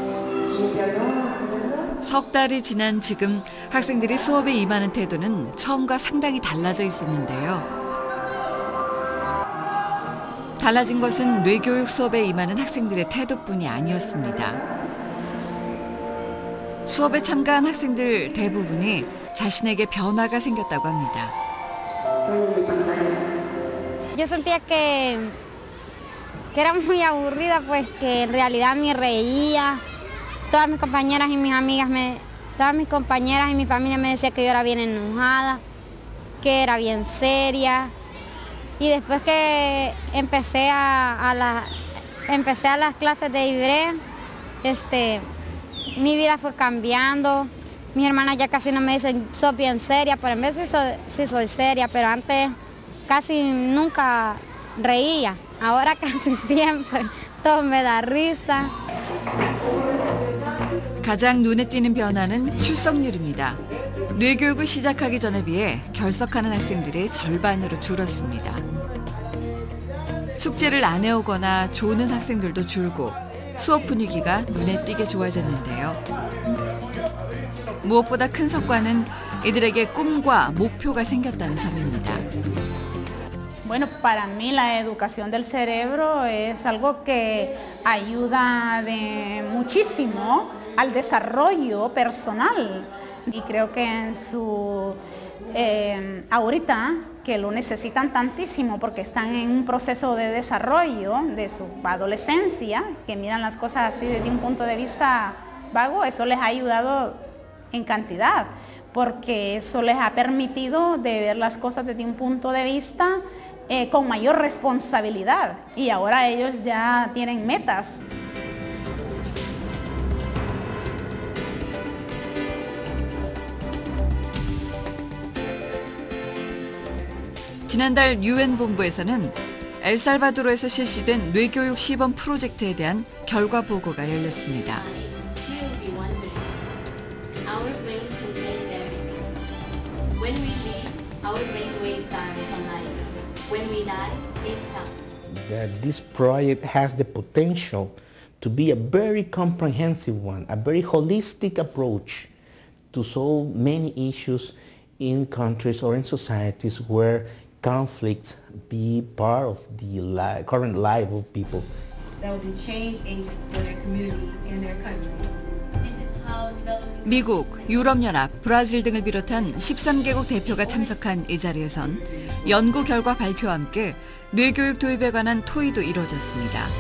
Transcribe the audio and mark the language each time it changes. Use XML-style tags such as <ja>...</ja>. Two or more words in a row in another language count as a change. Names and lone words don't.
<ko>석 달이 지난 지금 학생들이 수업에 임하는 태도는 처음과 상당히 달라져 있었는데요. 달라진 것은 뇌교육 수업에 임하는 학생들의 태도뿐이 아니었습니다. 수업에 참가한 학생들 대부분이 자신에게 변화가 생겼다고 합니다.</ko> <es>Yo sentía que era muy aburrida, pues que en realidad ni reía. Todas mis compañeras y mis amigas, todas mis compañeras y mi familia me decían que yo era bien enojada, que era bien seria. Y después que empecé a las clases de hebreo, mi vida fue cambiando. Mis hermanas ya casi no me dicen, sos bien seria, pero en vez sí soy seria, pero antes casi nunca reía. Ahora casi siempre, todo me da risa.</es> <ko>가장 눈에 띄는 변화는 출석률입니다. 뇌교육을 시작하기 전에 비해 결석하는 학생들이 절반으로 줄었습니다. 숙제를 안 해오거나 조는 학생들도 줄고 수업 분위기가 눈에 띄게 좋아졌는데요. 무엇보다 큰 성과는 이들에게 꿈과 목표가 생겼다는 점입니다.</ko> <es>Bueno, para mí la educación del cerebro es algo que ayuda muchísimo al desarrollo personal y creo que en su ahorita que lo necesitan tantísimo porque están en un proceso de desarrollo de su adolescencia, que miran las cosas así desde un punto de vista vago, eso les ha ayudado en cantidad, porque eso les ha permitido de ver las cosas desde un punto de vista con mayor responsabilidad y ahora ellos ya tienen metas.</es> <ko>지난달 유엔 본부에서는 엘살바도르에서 실시된 뇌교육 시범 프로젝트에 대한 결과 보고가 열렸습니다.</ko> <en>That this project has the potential to be a very comprehensive one, a very holistic approach to solve many issues in countries or in societies where conflicts be part of the current life of people. That will be change agents for their community and their country.</en> <ko>미국, 유럽연합, 브라질 등을 비롯한 13개국 대표가 참석한 이 자리에선 연구 결과 발표와 함께 뇌교육 도입에 관한 토의도 이루어졌습니다.</ko>